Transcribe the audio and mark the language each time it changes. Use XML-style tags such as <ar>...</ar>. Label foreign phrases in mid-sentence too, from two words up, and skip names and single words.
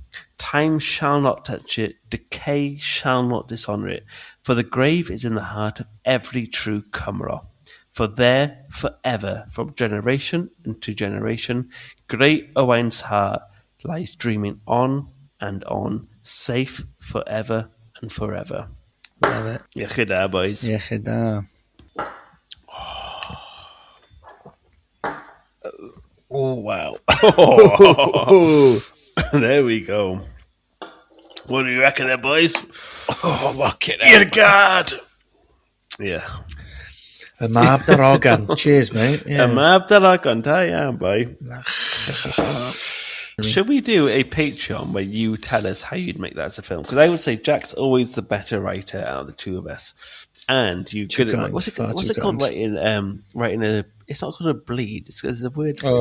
<en>Time shall not touch it, decay shall not dishonour it, for the grave is in the heart of every true Cymro. For there, forever, from generation into generation, great Owain's heart lies dreaming on and on, safe forever and forever. Love it.</en> <cy>Iechyd da, boys. Iechyd da.</cy> <en>Oh, wow. There we go. What do you reckon there, boys? Oh, fuck it. You're God. Yeah.</en> <cy>Y mab darogan.</cy> <en>Cheers, mate.</en> <cy>Y mab darogan, da iawn, boy.</cy> <en>Should we do a Patreon where you tell us how you'd make that as a film? Because I would say Jack's always the better writer out of the two of us. And you could... What's it called? Writing a... It's not called a bleed. There's a word for</en>